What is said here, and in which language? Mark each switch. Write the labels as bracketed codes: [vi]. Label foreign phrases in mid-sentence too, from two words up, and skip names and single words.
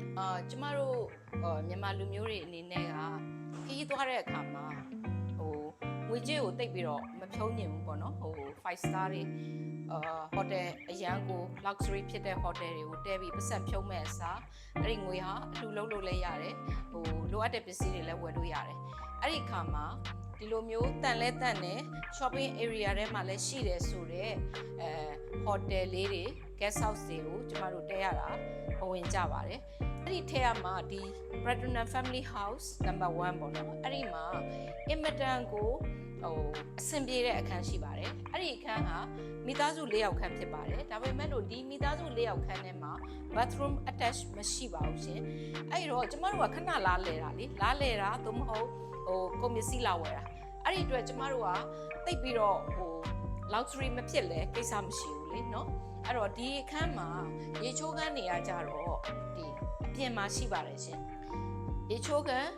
[my] ကျမတို့မြန်မာလူမျိုးတွေအနေနဲ့ကခီးသွားတဲ့အခါမှာငွေကြေးကိုတိတ်ပြီးတော့မဖြုံးညင်ဘူးပေါ့နော်5 star တွေဟိုတယ်အရန်ကို luxury ဖြစ်တဲ့ hotel တွေကိုတဲပြီးပတ်စံဖြုံးမဲ့အစားအဲ့ဒီငွေဟာအလှူလုပ်လို့လည်းရတယ်လိုအပ်တဲ့ပစ္စည်းတွေလည်းဝယ်လို့ရတယ်အဲ့ဒီအခါမှာဒီလိုမျိုးတန်လဲတန်နဲ့ [en] shopping area [my] ထဲမှာလည်းရှိတယ်ဆိုတော့hotel လေးတွေ [en] guest house [my] တွေကိုကျမတို့တဲရ တာဝင်ကြပါတယ်အဲ့ဒီထဲမှာဒီ Platinum Family House number 1 ပေါ့နော်အဲ့ဒီမှာအင်မတန်ကိုအဆင်ပြေတဲ့အခန်းရှိပါတယ်အဲ့ဒီအခန်းဟာမိသားစု၄ယောက်ခန်းဖြစ်ပါတယ်ဒါပေမဲ့လို့ဒီမိသားစု၄ယောက်ခန်းထဲမှာ [en] bathroom attach [my] မရှိပါဘူးရှင်အဲ့တော့ကျမတို့ကခဏလားလဲတာလေလား လဲတာသို့မဟုတ်ကုန်ပစ္စည်းလာဝယ်တာအဲ့ဒီအတွက်ကျမတို့ကတိတ်ပြီးတော့luxury မဖြစ်လဲကိစ္စမရှိဘူးလေနော်အဲ့တော့ဒီအခန်းမှာရေချိုးခန်းနေရကြတော့ဒီအပြင်မှာရှိပါတယ်ရှင်ရေချိုးခန်း